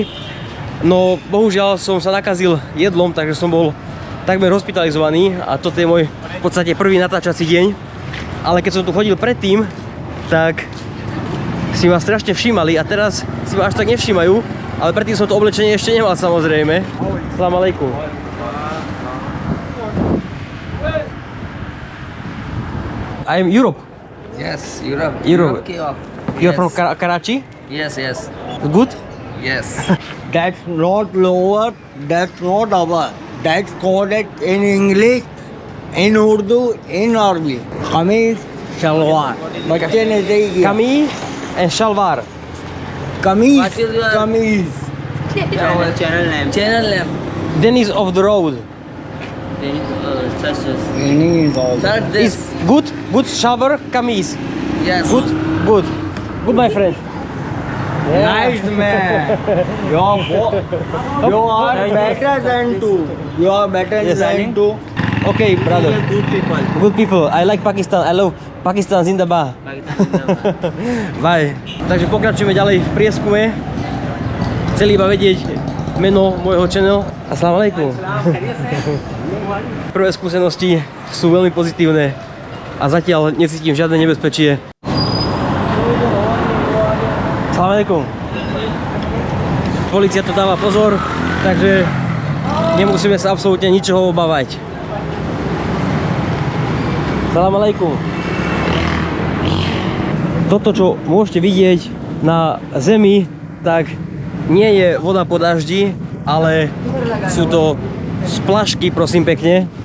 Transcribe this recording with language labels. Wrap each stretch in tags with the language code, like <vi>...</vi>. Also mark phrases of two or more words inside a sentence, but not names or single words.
<sk>No bohužiaľ som sa nakazil jedlom, takže som bol takmer hospitalizovaný a toto je môj v podstate prvý natáčací deň. Ale keď som tu chodil predtým, tak si ma strašne všímali a teraz si ma až tak nevšímajú, ale predtým som to oblečenie ešte nemal samozrejme.</sk> <ar>سلام عليكم.</ar> <en>I am Europe. Yes, Europe. Europe. Okay, You're from Karachi? Yes, yes. Good? Yes. That's not lower, that's not upper. That's called it in English, in Urdu, in Arabic.</en> <ur>قمیض، شلوار. بچے نے صحیح کیا.</ur> <en>Kameez and shalwar. Kameez, What is your- kameez. Our channel name. Channel name. Dennis of the road. Such as. Meaning is also. Sir, Is this. good? Good shalwar, kameez. Yes. Good? Good. Good my friend. Nice man. You are better than two. You are better Yes, than two. Okay, brother. Good people. Good people. I like Pakistan. I love Pakistan. Zindabad. Bye.</en> <sk>Takže pokračujeme ďalej v prieskume. Chceli iba vedieť meno môjho channel.</sk> <ar>السلام عليكم.</ar> <sk>Prvé skúsenosti sú veľmi pozitívne a zatiaľ necítim žiadne nebezpečie.</sk> <ar>السلام عليكم.</ar> <sk>Polícia to dáva pozor, takže nemusíme sa absolútne ničoho obávať.</sk> <ar>سلام عليكم.</ar> <sk>Toto, čo môžete vidieť na zemi, tak nie je voda po daždi, ale sú to splašky, prosím pekne.</sk>